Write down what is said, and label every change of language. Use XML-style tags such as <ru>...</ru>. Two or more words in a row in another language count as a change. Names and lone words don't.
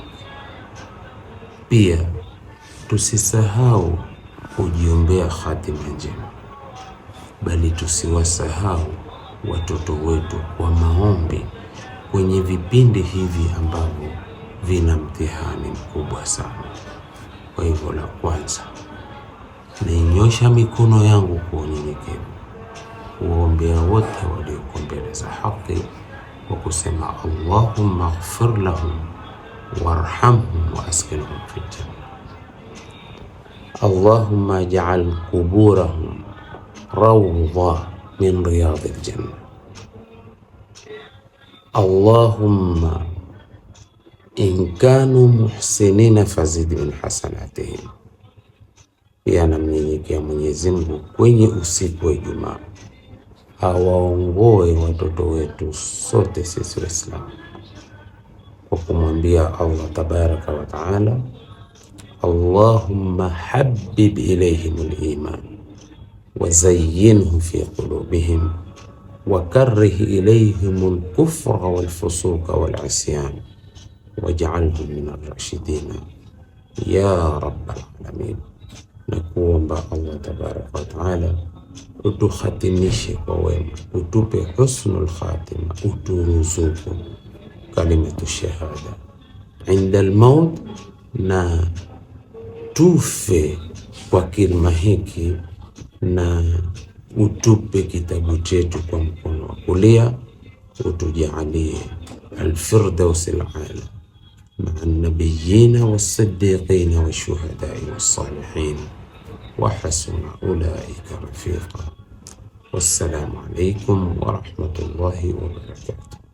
<sw>Pia tusisahau kujiombea hatima njema, bali tusiwasahau watoto wetu kwa maombi kwenye vipindi hivi ambavyo vina mtihani mkubwa sana. Kwa hivyo, la kwanza, nainyosha mikono yangu kwa unyenyekevu kuombea wote walioko mbele za haki kwa kusema</sw> <ar>اللهم اغفر لهم وارحمهم وأسكنهم في الجنة. اللهم اجعل قبورهم روضة من رياض الجنة. اللهم إن كانوا محسنين فزد من حسناتهم.</ar> <sw>Pia namnyenyekea Mwenyezi Mungu kwenye usiku wa Ijumaa awaongoe watoto wetu sote sisi Waislamu kwa kumwambia</sw> <ar>الله تبارك وتعالى, اللهم حبب إليهم الإيمان وزينه في قلوبهم وكره إليهم الكفر والفسوق والعصيان واجعلهم من الراشدين يا رب العالمين.</ar> <sw>Na kuomba</sw> <ar>الله تبارك وتعالى</ar> <sw>utukhatimishe kwa wema, utupe</sw> <ar>حسن الخاتمة,</ar> <sw>uturuzuku</sw> <ar>كلمة الشهادة عند الموت,</ar> <sw>na tufe kwa kilima hiki, na utupe kitabu chetu kwa mkono wa kulia, utujalie</sw> <ar>الفردوس الأعلى مع النبيين والصديقين والشهداء والصالحين وحسن أولئك رفيقا. والسلام عليكم ورحمة الله وبركاته.</ar>